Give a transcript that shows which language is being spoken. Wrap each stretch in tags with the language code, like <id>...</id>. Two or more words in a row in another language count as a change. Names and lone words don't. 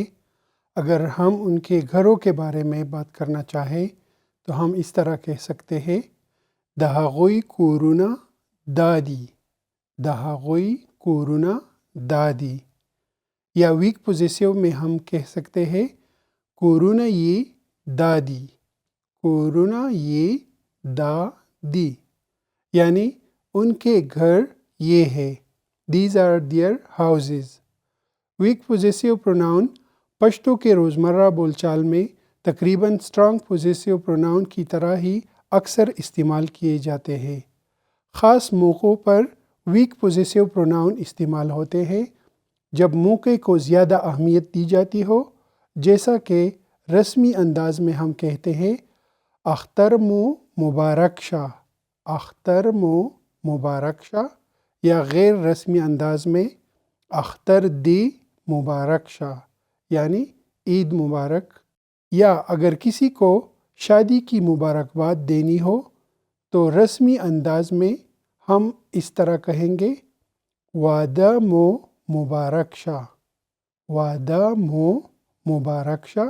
<ur>اگر ہم ان کے گھروں کے بارے میں بات کرنا چاہیں تو ہم اس طرح کہہ سکتے ہیں</ur> <ps>دہغوی کورونا دادی، دہغوی کورونا دادی۔</ps> <ur>یا</ur> <en>weak possessive</en> <ur>میں ہم کہہ سکتے ہیں</ur> <ps>کورونا یہ دادی، کورونا یہ دادی</ps> <ur>یعنی ان کے گھر یہ ہے،</ur> <en>these are their houses. weak possessive pronoun</en> <ur>پشتو کے روزمرہ بول چال میں تقریباً</ur> <en>strong possessive pronoun</en> <ur>کی طرح ہی اکثر استعمال کیے جاتے ہیں۔ خاص موقعوں پر</ur> <en>weak possessive pronoun</en> <ur>استعمال ہوتے ہیں جب موقع کو زیادہ اہمیت دی جاتی ہو، جیسا کہ رسمی انداز میں ہم کہتے ہیں</ur> <ps>اختر مو مبارک شاہ، اختر مو مبارک شاہ،</ps> <ur>یا غیر رسمی انداز میں</ur> <ps>اختر دی مبارک شاہ</ps> <ur>یعنی عید مبارک۔ یا اگر کسی کو شادی کی مبارکباد دینی ہو تو رسمی انداز میں ہم اس طرح کہیں گے</ur> <ps>وعدہ مو مبارک شاہ، وعدہ مو مبارک شاہ۔</ps>